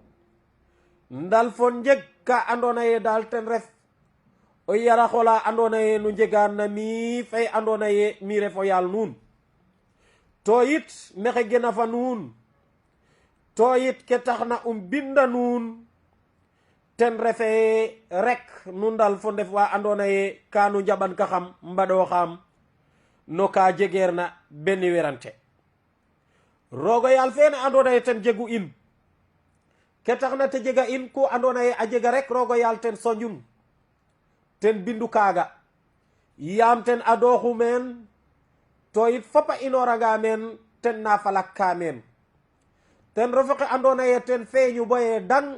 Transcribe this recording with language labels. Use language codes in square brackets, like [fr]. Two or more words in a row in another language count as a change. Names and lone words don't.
[srr] ndal fo njeg ka andona ye dal ten ref o yara xola andona ye nu njegan na mi fay andona ye mi refo yal nun to yit mexe gena fa nun to yit ke taxna binda nun ten refe rek nu ndal fo ndef wa andona ye ka nu njaɓan ka xam mbaɗo xam no ka jegeer na benni werante rogo yal fene andona ye ten jegu in ke taxna te jega in ku andona ye a jega rek rogo yal ten soñun ten bindu kaga yam ten adoxu men to yit fopa inoranga men ten na falak ka men ten refo xe andona ye ten feeñu boye dang